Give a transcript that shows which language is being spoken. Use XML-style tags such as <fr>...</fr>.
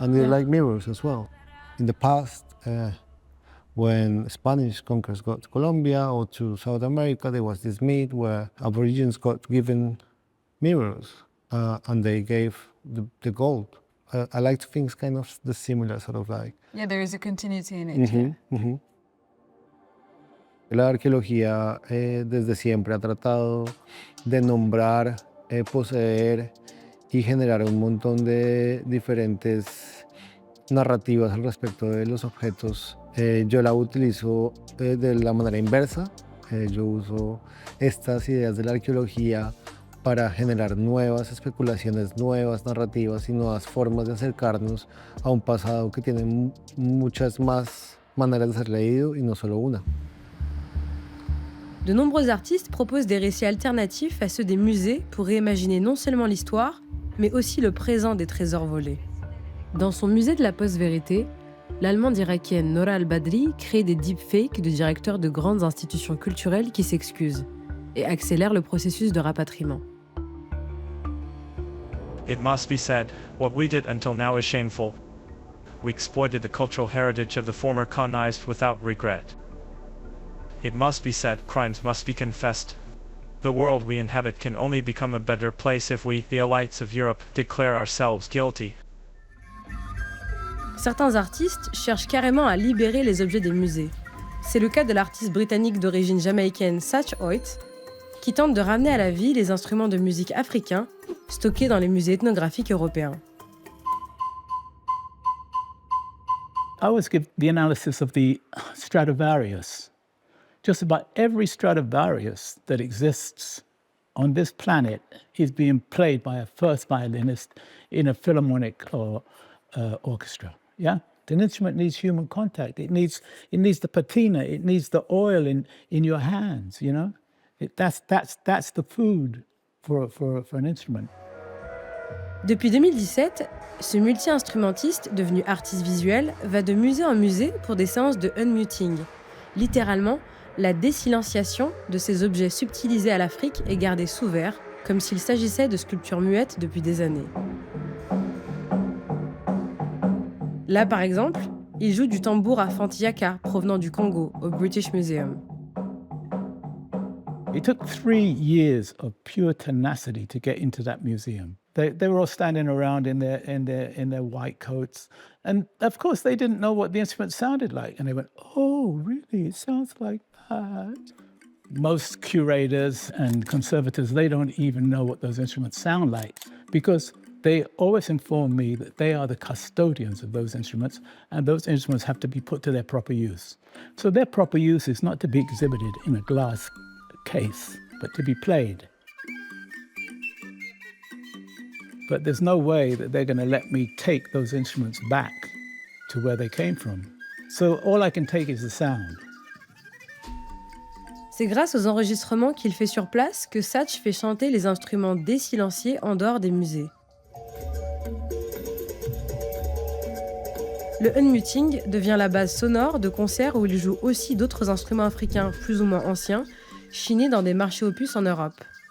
<en>And they're like mirrors as well. In the past, when Spanish conquerors got to Colombia or to South America, there was this myth where Aborigines got given mirrors and they gave the gold. I like to think it's kind of the similar sort of like. Yeah, there is a continuity in it.</en> <es>La arqueología desde siempre ha tratado de nombrar, poseer y generar un montón de diferentes narrativas al respecto de los objetos. Yo la utilizo de la manera inversa. Yo uso estas ideas de la arqueología para generar nuevas especulaciones, nuevas narrativas y nuevas formas de acercarnos a un pasado que tiene muchas más maneras de ser leído y no solo una.</es> <fr>De nombreux artistes proposent des récits alternatifs à ceux des musées pour réimaginer non seulement l'histoire, mais aussi le présent des trésors volés. Dans son musée de la post-vérité, l'allemande irakienne Nora Al-Badri crée des deepfakes de directeurs de grandes institutions culturelles qui s'excusent et accélère le processus de rapatriement.</fr> <en>It must be said, what we did until now is shameful. We exploited the cultural heritage of the former colonized without regret. It must be said, crimes must be confessed. The world we inhabit can only become a better place if we, the elites of Europe, declare ourselves guilty.</en> <fr>Certains artistes cherchent carrément à libérer les objets des musées. C'est le cas de l'artiste britannique d'origine jamaïcaine Satch Hoyt, qui tente de ramener à la vie les instruments de musique africains stockés dans les musées ethnographiques européens.</fr> <en>I always give the analysis of the Stradivarius. Just about every Stradivarius that exists on this planet is being played by a first violinist in a philharmonic or orchestra. Yeah, an instrument needs human contact. It needs the patina. It needs the oil in your hands. You know, that's the food for an instrument.</en> <fr>Depuis 2017, ce multi-instrumentiste, devenu artiste visuel, va de musée en musée pour des séances de unmuting. Littéralement, la désilenciation de ces objets subtilisés à l'Afrique est gardée sous verre, comme s'il s'agissait de sculptures muettes depuis des années. Là, par exemple, il joue du tambour à Fantiaka, provenant du Congo, au British Museum.</fr> <en>It took 3 years of pure tenacity to get into that museum. They were all standing around in their white coats. And of course, they didn't know what the instrument sounded like. And they went, oh, really? It sounds like that. Most curators and conservators, they don't even know what those instruments sound like because they always inform me that they are the custodians of those instruments and those instruments have to be put to their proper use. So their proper use is not to be exhibited in a glass case, but to be played. But there's no way that they're going to let me take those instruments back to where they came from. So all I can take is the sound.</en> <fr>C'est grâce aux enregistrements qu'il fait sur place que Satch fait chanter les instruments désilenciés en dehors des musées. Le unmuting devient la base sonore de concerts où il joue aussi d'autres instruments africains plus ou moins anciens, chinés dans des marchés opus en Europe.</fr>